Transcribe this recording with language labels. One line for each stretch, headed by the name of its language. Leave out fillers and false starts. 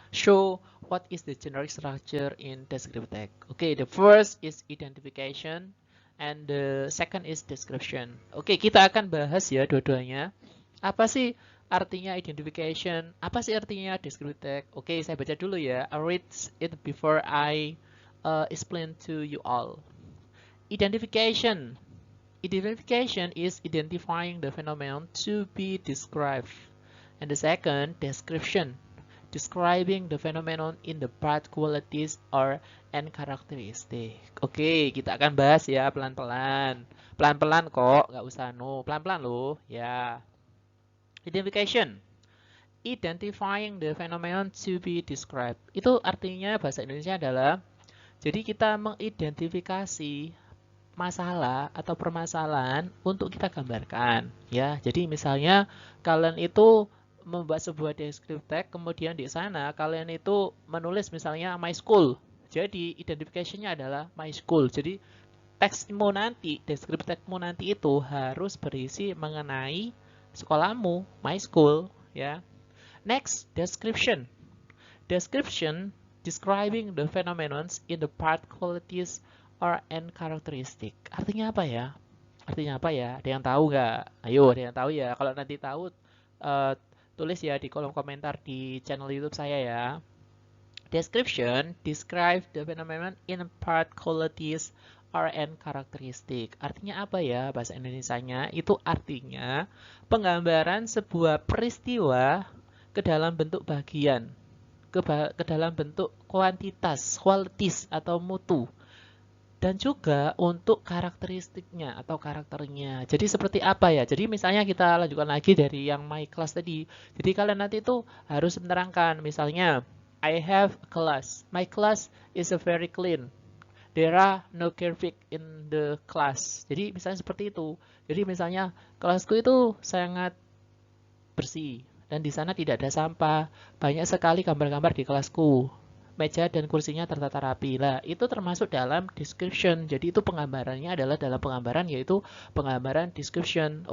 English: Show what is the generic structure in descriptive text. Okay, the first is identification and the second is description.
Indonesian: Oke, kita akan bahas ya dua-duanya. Apa sih artinya identification? Apa sih artinya descriptive text? Oke, saya baca dulu ya.
English: I read it before I explain to you all. Identification. Identification is identifying the phenomenon to be described. And the second, description. Describing the phenomenon in the part, qualities, or and characteristic.
Indonesian: Oke, kita akan bahas ya pelan-pelan. Pelan-pelan kok, nggak usah pelan-pelan loh. Ya. Identification.
English: Identifying the phenomenon to be described.
Indonesian: Itu artinya bahasa Indonesia adalah, jadi kita mengidentifikasi masalah atau permasalahan untuk kita gambarkan ya. Jadi misalnya kalian itu membuat sebuah descriptive text, kemudian di sana kalian itu menulis misalnya my school. Jadi identification-nya adalah my school. Jadi teksmu nanti, descriptive text-mu nanti itu harus berisi mengenai sekolahmu, my school ya.
English: Next, description. Description describing the phenomenon in the part, qualities, or and characteristic.
Indonesian: Artinya apa ya? Artinya apa ya? Ada yang tahu nggak? Ayo, ada yang tahu ya. Kalau nanti tahu, tulis ya di kolom komentar di channel YouTube saya ya.
English: Description describe the phenomenon in part, qualities, or and characteristic.
Indonesian: Artinya apa ya bahasa Indonesianya? Itu artinya penggambaran sebuah peristiwa ke dalam bentuk bagian, ke dalam bentuk kuantitas, qualities atau mutu. Dan juga untuk karakteristiknya atau karakternya. Jadi seperti apa ya? Jadi misalnya kita lanjutkan lagi dari yang my class tadi. Jadi kalian nanti itu harus menerangkan.
English: Misalnya, I have a class. My class is a very clean. There are no garbage in the class.
Indonesian: Jadi misalnya seperti itu. Jadi misalnya kelasku itu sangat bersih. Dan di sana tidak ada sampah. Banyak sekali gambar-gambar di kelasku. Meja dan kursinya tertata rapi. Lah, itu termasuk dalam description. Jadi itu penggambarannya adalah dalam penggambaran, yaitu penggambaran description.